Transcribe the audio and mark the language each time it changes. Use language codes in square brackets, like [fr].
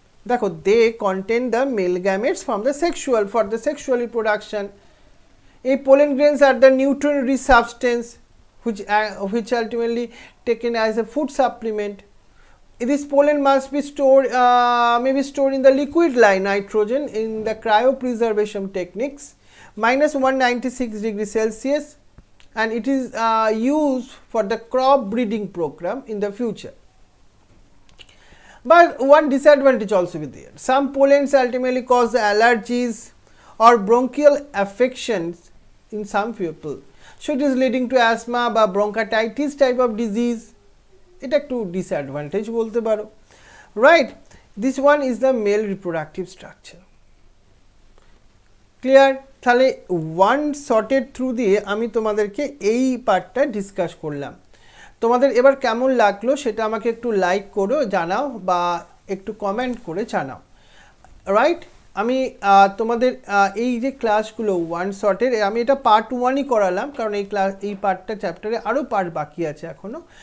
[bn] দেখো [en] They contain the male gametes from the sexual for the sexual reproduction. এই pollen grains আর the nutrient rich substance which ultimately taken as a food supplement. This pollen must be stored may be stored in the liquid like nitrogen in the cryopreservation techniques -196°C, and it is used for the crop breeding program in the future. But one disadvantage also be there. Some pollens ultimately cause allergies or bronchial affections in some people. So it is leading to asthma বা bronchitis type of disease. [bn] এটা একটু disadvantage বলতে পারো, right? [en] This one is the male reproductive structure. Clear? [bn] তাহলে one sorted through দিয়ে আমি তোমাদেরকে এই পার্টটা ডিসকাস করলাম। তোমাদের এবার কেমন লাগলো সেটা আমাকে একটু লাইক করো, জানাও বা একটু কমেন্ট করে জানাও, রাইট? আমি তোমাদের এই যে ক্লাসগুলো ওয়ান শর্টের, আমি এটা পার্ট 1ই করালাম, কারণ এই পার্টটা চ্যাপ্টারে আরও পার্ট বাকি আছে এখনও।